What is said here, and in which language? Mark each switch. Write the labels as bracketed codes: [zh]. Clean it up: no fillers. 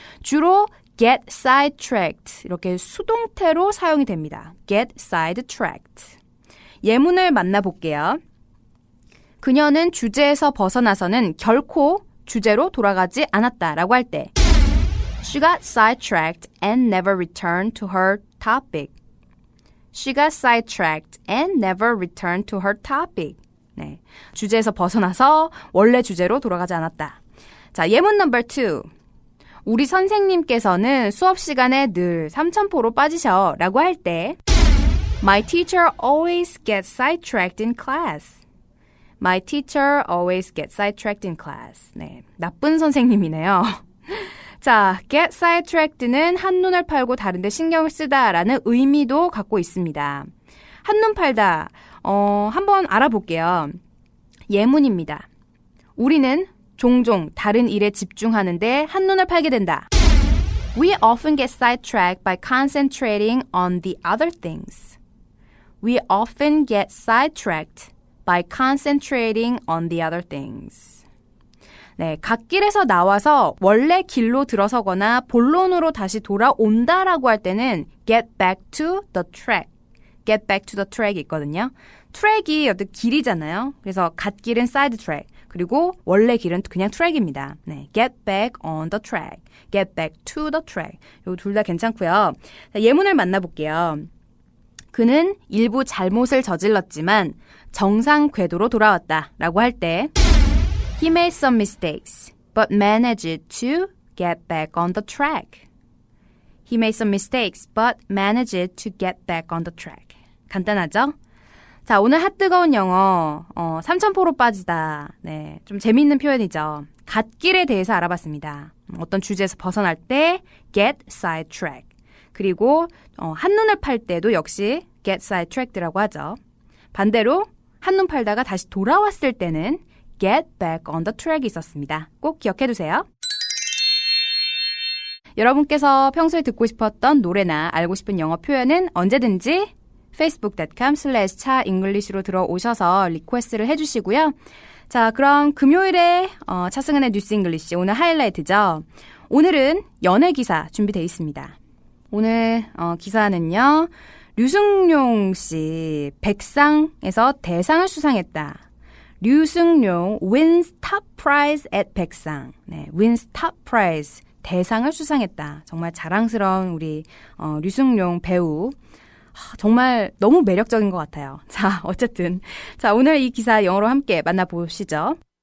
[ko] 주로 [en] get sidetracked [ko] 이렇게 수동태로 사용이 됩니다. [en] get sidetracked. [ko] 예문을 만나볼게요. 그녀는 주제에서 벗어나서는 결코 주제로 돌아가지 않았다라고 할 때 [en] She got sidetracked and never returned to her topic. She got sidetracked and never returned to her topic. [ko] 네, 주제에서 벗어나서 원래 주제로 돌아가지 않았다. 자, 예문 넘버 2. 우리 선생님께서는 수업 시간에 늘 삼천포로 빠지셔 라고 할 때 [en] My teacher always gets sidetracked in class. My teacher always gets sidetracked in class. [ko] 네, 나쁜 선생님이네요. 자, [en] get sidetracked [ko] 는 한눈을 팔고 다른 데 신경을 쓰다라는 의미도 갖고 있습니다. 한눈 팔다, 한번 알아볼게요. 예문입니다. 우리는 종종 다른 일에 집중하는데 한눈을 팔게 된다. [en] We often get sidetracked by concentrating on the other things. We often get sidetracked by concentrating on the other things. [ko] 네, 갓길에서 나와서 원래 길로 들어서거나 본론으로 다시 돌아온다라고 할 때는 [en] get back to the track. get back to the track이 [ko] 있거든요. 트랙이 어떤 길이잖아요. 그래서 갓길은 side track. 그리고 원래 길은 그냥 트랙입니다. [en] 네, get back on the track. get back to the track. [ko] 요 둘 다 괜찮고요. 자, 예문을 만나볼게요. 그는 일부 잘못을 저질렀지만 정상 궤도로 돌아왔다 라고 할 때 [en] He made some mistakes, but managed to get back on the track. He made some mistakes, but managed to get back on the track. [ko] 간단하죠? 자, 오늘 핫뜨거운 영어, 삼천포로 빠지다. 네, 좀 재미있는 표현이죠. 갓길에 대해서 알아봤습니다. 어떤 주제에서 벗어날 때 [en] get sidetracked. [ko] 그리고 한눈을 팔 때도 역시 get sidetracked라고 하죠. 반대로 한눈 팔다가 다시 돌아왔을 때는 [en] get back on the track [ko] 이 있었습니다. 꼭 기억해두세요. 여러분께서 평소에 듣고 싶었던 노래나 알고 싶은 영어 표현은 언제든지 facebook.com/차잉글리시로 들어오셔서 리퀘스트를 해주시고요. 자, 그럼 금요일에 차승은의 뉴스 잉글리시 오늘 하이라이트죠. 오늘은 연예 기사 준비되어 있습니다. 오늘 기사는요. 류승룡 씨 백상에서 대상을 수상했다. [en] 류승룡 wins top prize at 백상. [ko] 네, [en] wins top prize. [ko] 대상을 수상했다. 정말 자랑스러운 우리 류승룡 배우. 정말 너무 매력적인 것 같아요. 자, 어쨌든. 자, 오늘 이 기사 영어로 함께 만나보시죠.